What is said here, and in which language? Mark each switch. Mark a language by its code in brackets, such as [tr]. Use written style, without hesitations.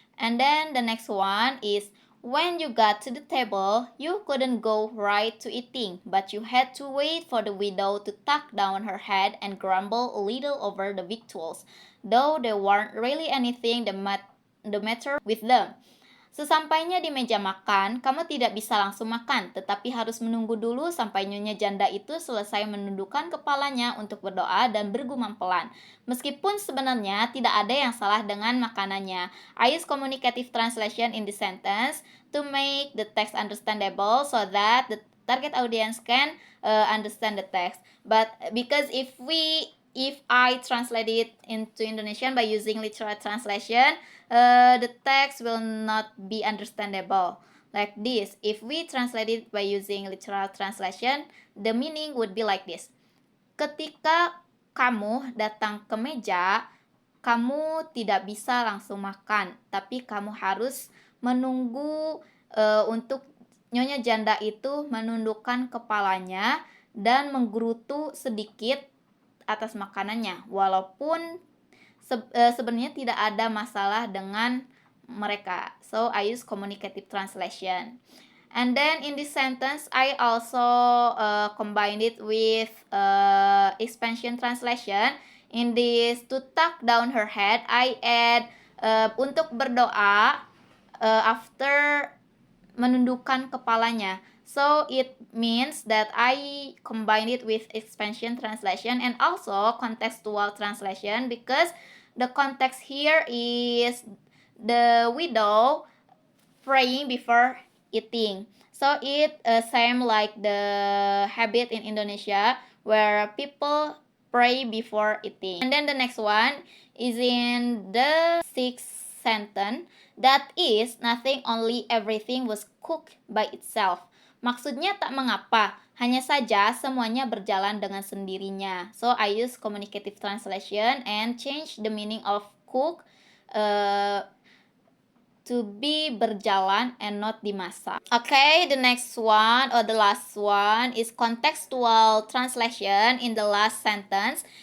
[en] And then the next one is, when you got to the table, you couldn't go right to eating, but you had to wait for the widow to tuck down her head and grumble a little over the victuals, though there weren't really anything the matter with them. [id] Sesampainya di meja makan, kamu tidak bisa langsung makan, tetapi harus menunggu dulu sampai nyonya janda itu selesai menundukkan kepalanya untuk berdoa dan bergumam pelan. Meskipun sebenarnya tidak ada yang salah dengan makanannya. [en] I use communicative translation in the sentence to make the text understandable so that the target audience can understand the text. But because if I translate it into Indonesian by using literal translation, the text will not be understandable. Like this, if we translate it by using literal translation, the meaning would be like this. [id] Ketika kamu datang ke meja, kamu tidak bisa langsung makan, tapi kamu harus menunggu untuk nyonya janda itu menundukkan kepalanya dan menggerutu sedikit atas makanannya, walaupun sebenarnya tidak ada masalah dengan mereka. [en] So I use communicative translation. And then in this sentence, I also combined it with expansion translation. In this, to tuck down her head, I add [id] untuk berdoa [en] after [id] menundukkan kepalanya. [en] So it means that I combine it with expansion translation and also contextual translation, because the context here is the widow praying before eating. So it same like the habit in Indonesia where people pray before eating. And then the next one is in the sixth sentence. That is, nothing, only everything was cooked by itself. [id] Maksudnya tak mengapa, hanya saja semuanya berjalan dengan sendirinya. [en] So I use communicative translation and change the meaning of cook to be berjalan and not dimasak. Okay, the next one or the last one is contextual translation in the last sentence.